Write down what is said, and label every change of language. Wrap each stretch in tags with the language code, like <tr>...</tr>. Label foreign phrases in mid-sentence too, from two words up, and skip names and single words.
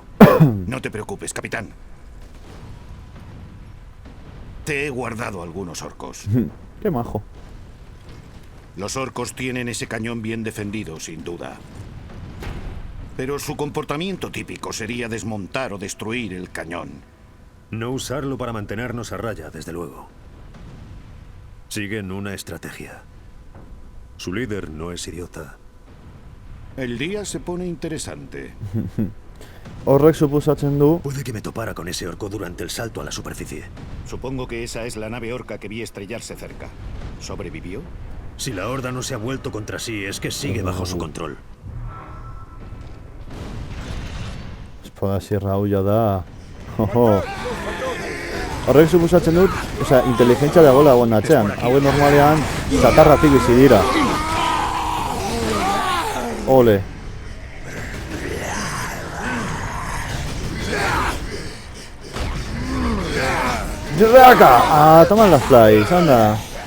<es>No te preocupes, capitán. Te he guardado algunos orcos. Qué majo. Los orcos tienen ese cañón bien defendido, sin duda. Pero su comportamiento típico sería desmontar o destruir el cañón. No usarlo para mantenernos a raya, desde luego. Siguen una estrategia. Su líder no es idiota. El día se pone interesante.</es> <eu>Horrek suposatzen du,</eu> <es>Puede que me topara con ese orco durante el salto a la superficie. Supongo que esa es la nave orca que vi estrellarse cerca. ¿Sobrevivió? Si la horda no se ha vuelto contra sí, es que sigue bajo su control. espada sierra</es> <eu>haulla da... Jojo. Horrek suposatzen dut, oza, inteligentzia dagoela hauen atzean. Hauen normalean, zatarratik bizi dira. Ole. ¡Reaka!</eu> <es>Ah, toman las flies, anda.</es>